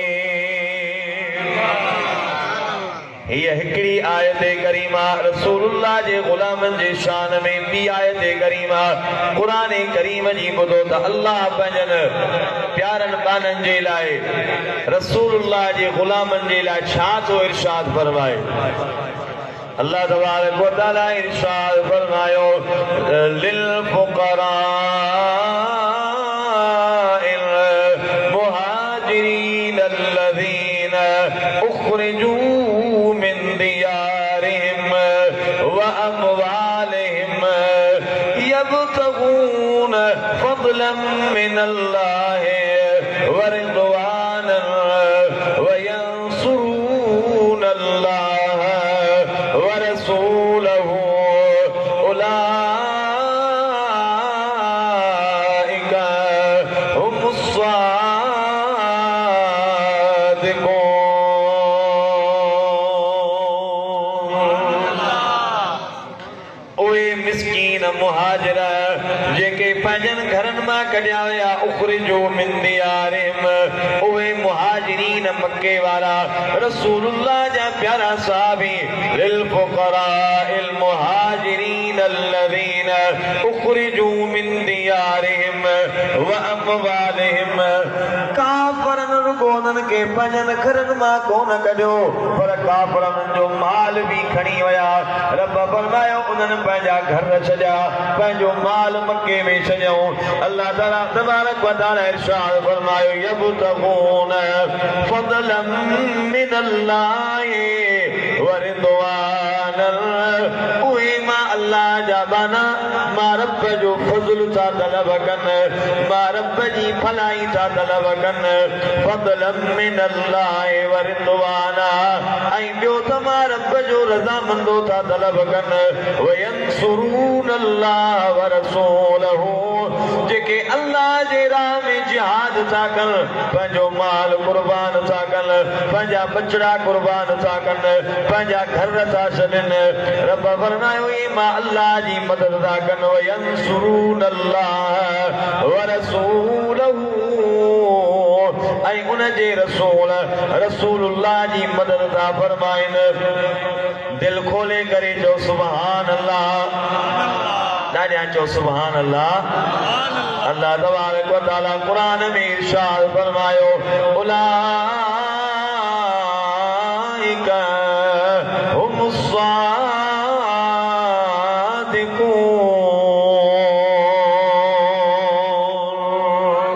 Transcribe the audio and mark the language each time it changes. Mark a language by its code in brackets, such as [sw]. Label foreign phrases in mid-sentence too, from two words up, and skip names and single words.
[sd] हीअ हिकिड़ी आयत करीमा रसूलुल्लाह जे गुलामनि जे शान में। ॿी आयत करीमा क़ुरान करीम जी ॿुधो त अल्लाह पंहिंजनि प्यारनि बाननि जे लाइ रसूलुल्लाह जे गुलामनि जे लाइ छा थो इरशाद फरमाए। [ar] الله تبارك وتعالى [sd] इरशाद फरमायो, [ar] لل الفقراء المهاجرين الذين أخرجوا من ديارهم وأموالهم يبتغون فضلا من الله ورضوانا وينصرون الله ورسوله أولئك هم الصادقون. [sd] मिस्कीन मुहाजिर जेके पंहिंजनि घरनि मां कढिया विया, [ar] أخرجوا من ديارهم, [sd] उहे मुहाजिरीन मके वारा रसूलुल्लाह जा प्यारा साहबी, [ar] للفقراء المهاجرين الذين أخرجوا من ديارهم وأموالهم. [sd] काफ़रनि रुगो उन्हनि खे पंहिंजनि घरनि मां कोन कढियो, पर काफ़रनि जो माल बि खणी विया। रब फरमायो उन्हनि पंहिंजा घर छॾिया, पंहिंजो माल मके में छॾियऊं। अल्लाह ताला [ar] تبارك وتعالى [sd] इरशाद फरमायो, [ar] يبتغون فضلا من الله ورضوانا. [sd] उहे मां अल्लाह जा बाना, मां रब जो फज़ल था तलब कनि, मां रब जी भलाई था तलब कनि। [ar] فضلا من الله ورضوانا, [sd] ऐं ॿियो त मां रब जो रज़ामंदो था तलब कनि। [ar] وينصرون الله ورسوله, [sd] जेके अल्लाह जे राह में जिहाद था कनि, पंहिंजो माल कुर्बान था कनि, पंहिंजा बचड़ा कुर्बान था कनि, पंहिंजा घर था छॾनि। रब फरमायो ई मां अल्लाह जी मदद था कनि। [ar] وينصرون الله ورسوله, [sd] ऐं उन जे रसूल रसूलुल्लाह जी मदद था फरमाइनि। दिल खोले करे चओ [ar] سبحان الله, [sd] ॾाढा चओ [ar] سبحان الله. الله تبارك وتعالى [sd] क़ुरान में इरशाद फरमायो, [ar] أولئك هم الصادقون.